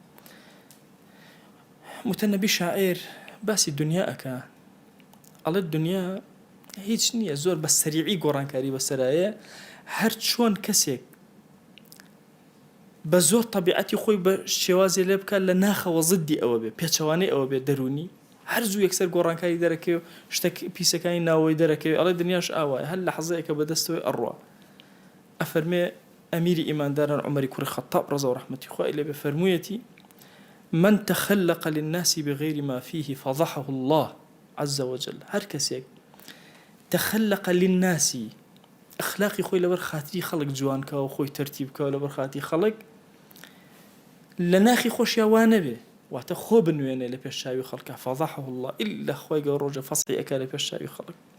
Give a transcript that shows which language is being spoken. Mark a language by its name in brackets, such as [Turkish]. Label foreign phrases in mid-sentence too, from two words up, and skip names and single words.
[Central Kurdish] متەنەبی شاعیر باسی دنیا ئەکا ئەڵێ دنیا هیچ نییە زۆر بە سەریعی گۆڕانکاری بەسەرایە هەر چۆن کەسێک بە زۆر طبیعەتی خۆی بە شێوازێ لێ بکات لە ناخەوە زدی ئەوە بێ پێچەوانەی ئەوە بێ دەرونی هەر زوو یەکسەر گۆڕانکاری دەرەکەی و شتێک پیسەکانی ناوەوەی دەرەکەوێ ئەڵێ دنیاش ئاوایە هەر لە حەزەیەکە بەدەستەوەی ئەڕوا ئەفەرمێ ئەمیری ئیمانداران عومەری کوڕی خەتاب ڕەزا و ڕەحمەتی خوای لێ بێ فەرموویەتی [Arabic] من تخلق للناس بغير ما فيه فضحه الله عز وجل [Central Kurdish] هر کەسێک [Arabic] تخلق للناس [Central Kurdish] ئەخلاقی خۆی لەبەر خاتری خەڵک جوانکە و خۆی تەرتیبکە لەبەر خاتی خەڵک لە ناخی خۆشیان وا نەبێ واتە خۆ بنوێنێ لە پێشچاوی خەڵکە [Arabic] فضحه الله [Central Kurdish] إلا خۆی گەورە ڕۆژە فەسحی ئەکا لە پێشچاوی خەڵک